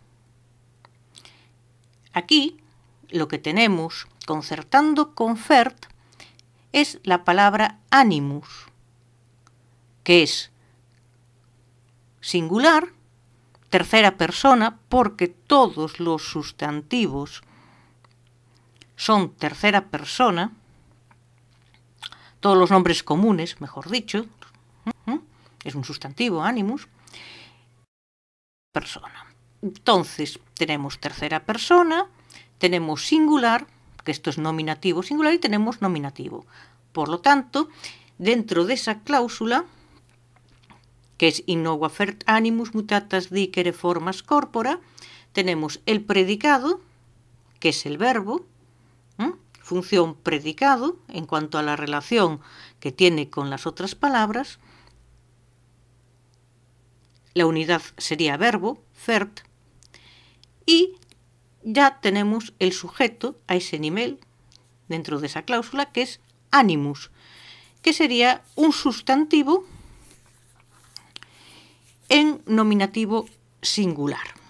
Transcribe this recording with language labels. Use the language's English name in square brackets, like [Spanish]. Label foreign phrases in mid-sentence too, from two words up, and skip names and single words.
[Spanish] Aquí, lo que tenemos concertando con fert es la palabra animus, que es singular, tercera persona, porque todos los sustantivos son tercera persona, todos los nombres comunes, mejor dicho, es un sustantivo, animus, persona. Entonces, tenemos tercera persona, tenemos singular, que esto es nominativo singular, y tenemos nominativo. Por lo tanto, dentro de esa cláusula, que es [Latin] in nova fert animus mutatas dicere formas corpora, [Spanish] tenemos el predicado, que es el verbo, función predicado, en cuanto a la relación que tiene con las otras palabras. La unidad sería verbo, fert, y ya tenemos el sujeto a ese nivel, dentro de esa cláusula, que es animus, que sería un sustantivo en nominativo singular.